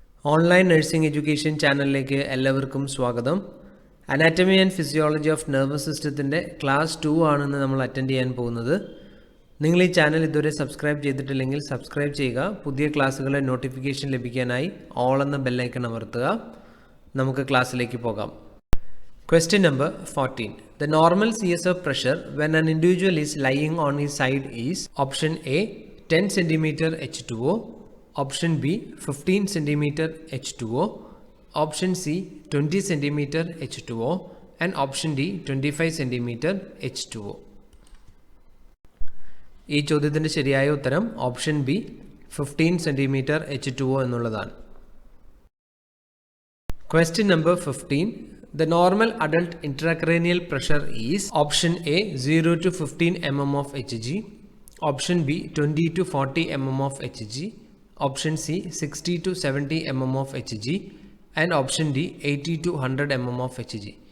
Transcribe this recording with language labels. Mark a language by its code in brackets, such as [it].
[ml] Online nursing education ചാനലിലേക്ക് എല്ലാവർക്കും സ്വാഗതം. Anatomy and physiology of nervous സിസ്റ്റത്തിൻ്റെ ക്ലാസ് 2 ആണെന്ന് നമ്മൾ അറ്റൻഡ് ചെയ്യാൻ പോകുന്നത്. നിങ്ങൾ ഈ ചാനൽ ഇതുവരെ സബ്സ്ക്രൈബ് ചെയ്തിട്ടില്ലെങ്കിൽ സബ്സ്ക്രൈബ് ചെയ്യുക. പുതിയ ക്ലാസ്സുകളെ നോട്ടിഫിക്കേഷൻ ലഭിക്കാനായി ഓൾ എന്ന ബെല്ലൈക്കൺ അമർത്തുക. നമുക്ക് ക്ലാസ്സിലേക്ക് പോകാം. [en] Question number 14. The normal CSF pressure when an individual is lying on his side is option A 10 cm H2O, option B 15 cm H2O, option C 20 cm H2O, and option D 25 cm H2O. [ml] ഈ ചോദ്യത്തിൻ്റെ ശരിയായ ഉത്തരം option B 15 cm H2O എന്നുള്ളതാണ്. [en] Question number 15. The normal adult intracranial pressure is option A 0 to 15 mm of Hg, option B 20 to 40 mm of Hg, option C 60 to 70 mm of Hg, and option D 80 to 100 mm of Hg.